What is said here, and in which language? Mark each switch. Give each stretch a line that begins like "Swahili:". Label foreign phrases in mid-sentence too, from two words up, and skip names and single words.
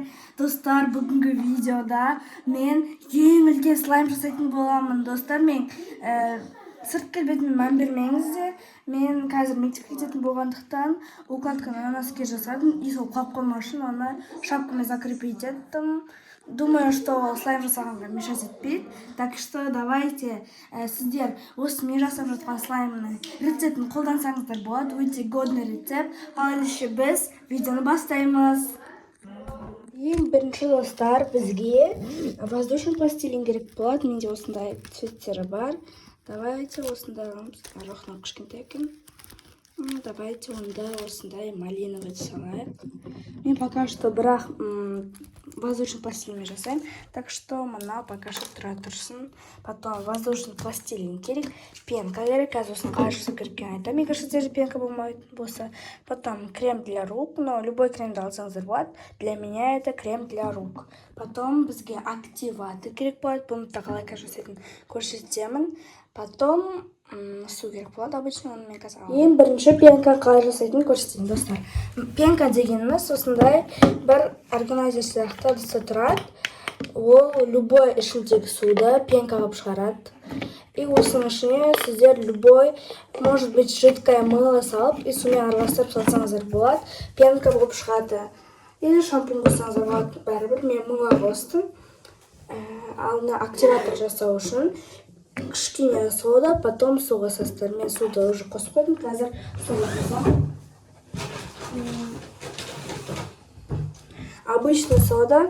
Kazakh: Достар, бүгінгі видеода мен ең үлкен слайм жасайтын боламын. Достар, мен сырт келбетіме мән бермеңіздер. Мен қазір мектепке кететін болғандықтан укладканы
Russian: на носки
Kazakh: жасадым. И сол құлап қоймау үшін оны шапкамен закрепить еттім.
Russian: Думаю, что
Kazakh: слайм жасағанға мешать етпейді.
Russian: Так что давайте
Kazakh: сіздер осы мен жасап жатқан слаймның рецептін қолдансаңыздар болады. Өте годный рецепт. Ал ендеше біз видеоны бастаймыз. Ең бірінші достар, бізге
Russian: воздушный пластилин
Kazakh: керек болады. Менде осындай цветтері бар. Давайте осындай аламыз. Арақнан кішкентай екен. Давайте онда осындай малиновый салайық. Мен
Russian: пока что
Kazakh: бірақ
Russian: воздушный пластилин
Kazakh: жасаймын.
Russian: Так что мына пока что
Kazakh: тұра тұрсын.
Russian: Потом воздушный пластилин керек.
Kazakh: Пенка керек. Қазір осыны қалай жасау кереккен айтамын. Егер сіздерде пенка болмайтын болса.
Russian: Потом крем для рук. Но любой кремді
Kazakh: алсаңыздар болады.
Russian: Для меня это крем для рук.
Kazakh: Потом бізге активатор керек болады. Бұны да қалай жасайтынын көрсетемін. Потом су керек болады. Обычно оны мен қазір аламын. Ең бірінші пенка қалай жасайтынын көрсетейін, достар. Пенка дегеніміз осындай бір органайзер сияқты ыдыста тұрады. Ол любой ішіндегі суды пенка қылып шығарады. И осының ішіне сіздер любой,
Russian: может быть, жидкое мыло
Kazakh: салып, и сумен араластырып салсаңыздар болады. Пенка болып шығады. Или шампунь қоссаңыздар болады. Бәрібір мен мыло қостым. Ал активатор жасау үшін кішкене сода, потом су қосасыздар. Мен суды уже қосып қойдым. Қазір сода қосамын.
Russian: Обычный сода.